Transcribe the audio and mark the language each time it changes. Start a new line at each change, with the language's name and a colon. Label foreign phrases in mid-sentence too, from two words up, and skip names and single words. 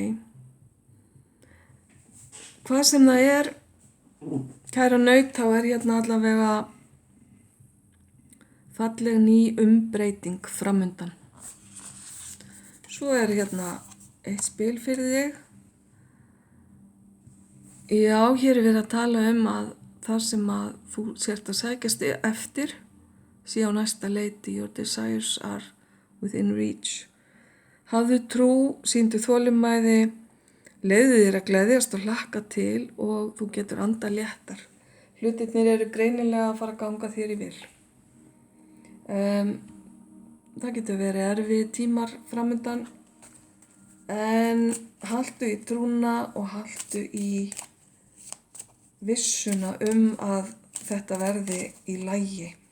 Icelandic: Hvað sem það er, kæra naut, þá er hérna allavega falleg ný umbreyting framundan. Svo er hérna eitt spil fyrir þig. Já, hér er verið að tala að það sem að þú sért að sækjast eftir sé á næsta leiti.
English: Your desires are within reach.
Icelandic: Hafðu trú, sýndu þolinmæði, leyfðu þér að gleðjast og hlakka til og þú getur andað léttar. Hlutirnir eru greinilega að fara að ganga þér í vil. Það getur verið erfið tímar framundan, en haltu í trúna og haltu í vissuna að þetta verði í lagi.